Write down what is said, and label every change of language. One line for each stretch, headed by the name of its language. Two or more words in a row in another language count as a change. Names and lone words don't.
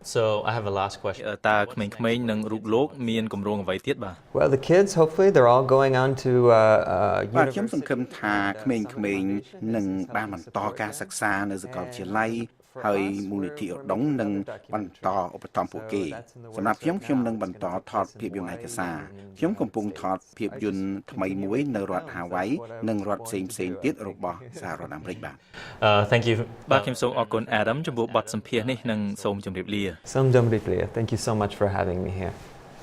English: So I have a last question
Khmer: តើក្មេងៗនឹងរូបលោកមានគម្រោងអ្វីទៀតបាទ
English: Well, the kids, hopefully, they're all going on to
Khmer: បាទខ្ញុំសង្ឃឹមថាក្មេងៗនឹងបានបន្តការសិក្សានៅសាកលវិទ្យាល័យហើយមូលនិធិឧត្តមនឹងបន្តឧបត្ថម្ភពួកគេសម្រាប់ខ្ញុំនឹងបន្តថតភាពយន្តឯកសារខ្ញុំកំពុងថតភាពយន្តថ្មីមួយនៅរដ្ឋ Hawaii និងរដ្ឋផ្សេងទៀតរបស់សហរដ្ឋអាមេរិកបាទ
English: Thank you
Khmer: បាទខ្ញុំសូមអរគុណ Adam ចំពោះបទសម្ភាសន៍នេះនិងសូមជម្រាបលា សូមជម្រាបលា.
English: Thank you so much for having me here.